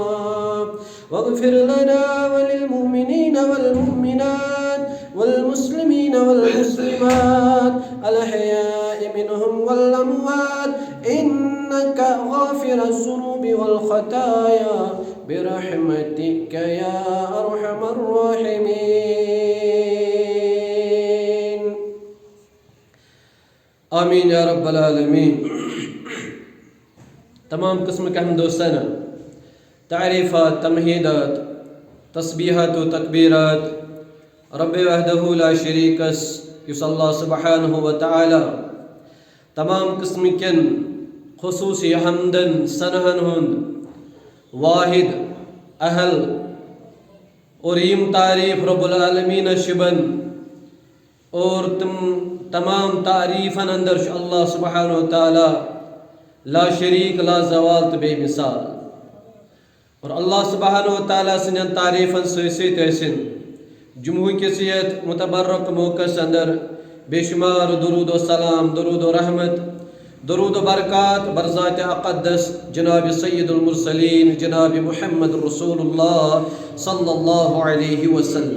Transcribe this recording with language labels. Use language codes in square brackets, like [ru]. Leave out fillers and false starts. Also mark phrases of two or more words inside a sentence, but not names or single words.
[ar] واغفر لنا وللمؤمنين والمؤمنات والمسلمين والمسلمات الأحياء منهم والأموات إنك غافر الذنوب والخطايا برحمتك يا أرحم الراحمين. آمین یا رب العالمین. [ur] تمام قسم کے حمد و ثنا، تعریفات، تمہیدات، تسبیحات و تکبیرات رب [ks] وحدہ [ar] لا شریکس [ks] یس اللہ سبحانہ و تعالی تمام قسم کن خصوصی حمدن ثناہن ہند واحد اہل اور یم تعریف [ar] رب العالمین [ks] شبن اور تمام تعریفن اندر اللہ سبحانہ و تعالی [ar] لا شریک لا زوال [ks] تو بے مثال. اور اللہ سبحانہ و تعالیٰ سنین تعریفن سیت ایسن جمعہ کسیت متبرک موقع اندر بے شمار درود و سلام، درود و رحمت، درود و برکات برذات اقدس جناب [ar] سید المرسلین [ks] جناب محمد رسول اللہ [ar] صلی اللہ علیہ وسلم.